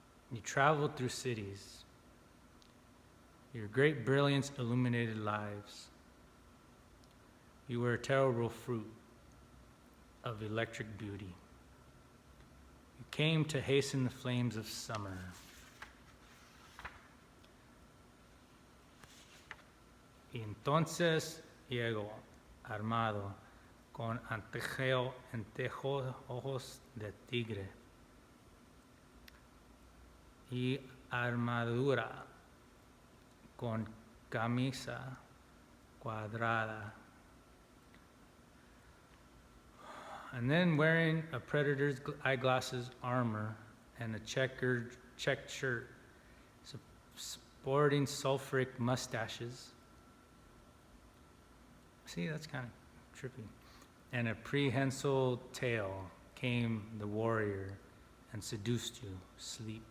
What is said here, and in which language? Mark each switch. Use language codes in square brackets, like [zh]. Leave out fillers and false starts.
[en] You traveled through cities. Your great brilliance illuminated lives. You were a terrible fruit of electric beauty. You came to hasten the flames of summer. [es] Y entonces llegó, armado, con anteojos de tigre y armadura, con camisa cuadrada. [en] And then wearing a predator's eyeglasses, armor, and a checked shirt, sporting sulfuric mustaches. See, that's kind of trippy. And a prehensile tail came the warrior and seduced you, sleep.